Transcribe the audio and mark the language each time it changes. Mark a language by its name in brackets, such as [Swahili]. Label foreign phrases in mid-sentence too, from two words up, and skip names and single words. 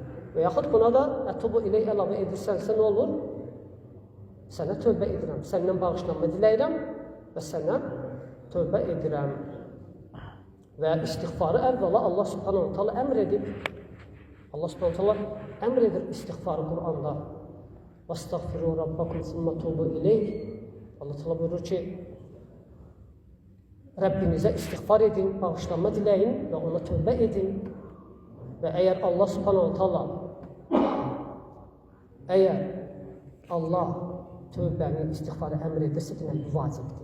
[Azerbaijani] Və yaxud buna da ətubu ilə əlavə edirsənsə nə olur? Sənə tövbə edirəm, səndən bağışlanma diləyirəm və sənə tövbə edirəm. Və istiğfarı əvvəla [Arabic] الله سبحانه تعالى [Azerbaijani] əmr edib. [Arabic] الله سبحانه تعالى [Azerbaijani] əmr edir istiğfarı Qur'anda. [Arabic] وَاسْتَغْفِرُوا رَبَّكُمْ ثُمَّ تُوبُوا إِلَيْهِ [Azerbaijani] Allah ta'ala buyurur ki, Rəbbinizə istiğfar edin, bağışlanma diləyin və ona tövbə edin. Və əgər [Arabic] الله سبحانه تعالى [Azerbaijani] tövbəni, istiğfarı əmr edirsə, deməli, bu vacibdir.